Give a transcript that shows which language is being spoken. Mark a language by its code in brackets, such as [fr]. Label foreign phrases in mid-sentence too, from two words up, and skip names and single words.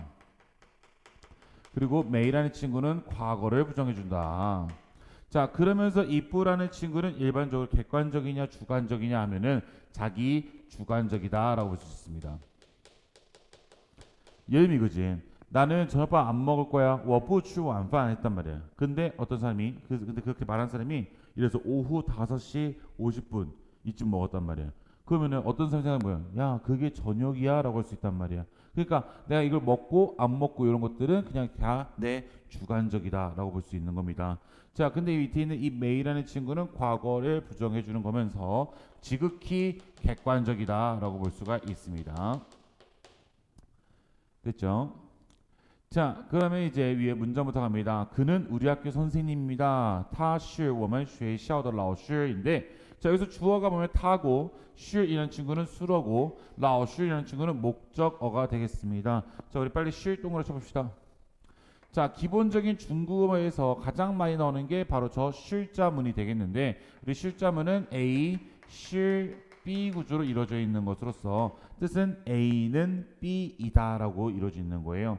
[ko] 그리고 메이라는 친구는 과거를 부정해 준다. 자, 그러면서 이 뿌라는 친구는 일반적으로 객관적이냐 주관적이냐 하면은 자기 주관적이다라고 볼 수 있습니다. 예를 들면 이거지. 나는 저녁밥 안 먹을 거야. [zh] 我不吃晚饭 [ko] 했단 말이야. 근데 어떤 사람이 근데 그렇게 말한 사람이 이래서 오후 5시 50분 이쯤 먹었단 말이야. 그러면은 어떤 사람이 생각하면 뭐야? 야, 그게 저녁이야라고 할 수 있단 말이야. 그러니까 내가 이걸 먹고 안 먹고 이런 것들은 그냥 다 내 주관적이다라고 볼 수 있는 겁니다. 자, 근데 이 밑에 있는 이 메이라는 친구는 과거를 부정해 주는 거면서 지극히 객관적이다라고 볼 수가 있습니다. 됐죠? 자, 그러면 이제 위에 문장부터 갑니다. 그는 우리 학교 선생님입니다. [zh] 他是我们学校的老师 [ko] 인데 자, 여기서 주어가 보면 타고 是이라는 친구는 수어고 老师이라는 친구는 목적어가 되겠습니다. 자, 우리 빨리 是 동그라 쳐봅시다. 자, 기본적인 중국어에서 가장 많이 나오는 게 바로 저 실자문이 되겠는데 우리 실자문은 A, 실, B 구조로 이루어져 있는 것으로서 뜻은 A는 B이다라고 이루어져 있는 거예요.